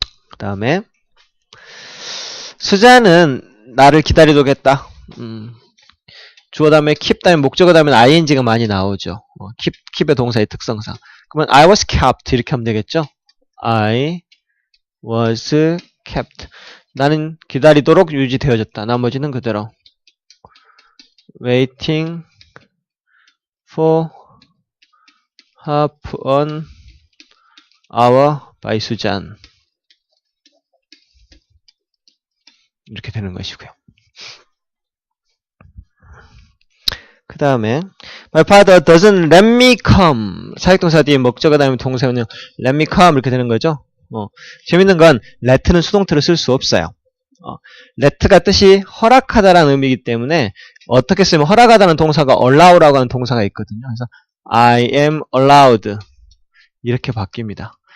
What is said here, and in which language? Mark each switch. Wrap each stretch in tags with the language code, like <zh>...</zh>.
<ko>그 다음에 수자는 나를 기다리도겠다. 주어 다음에 keep 다음에 목적어 다음에 ing가 많이 나오죠. keep의 동사의 특성상. 그러면</ko> <en>I was kept</en> <ko>이렇게 하면 되겠죠.</ko> <en>I was kept.</en> <ko>나는 기다리도록 유지되어졌다. 나머지는 그대로.</ko> <en>waiting for half an hour by 수잔.</en> <ko>이렇게 되는 것이고요. 그 다음에</ko> <en>My father doesn't let me come.</en> <ko>사역동사 뒤에 목적어 다음에 동사는</ko> <en>let me come</en> <ko>이렇게 되는 거죠. 재밌는 건 let는 수동태로 쓸 수 없어요. let가 뜻이 허락하다라는 의미이기 때문에 어떻게 쓰면 허락하다는 동사가 allow라고 하는 동사가 있거든요. 그래서</ko> <en>I am allowed</en> <ko>이렇게 바뀝니다.</ko>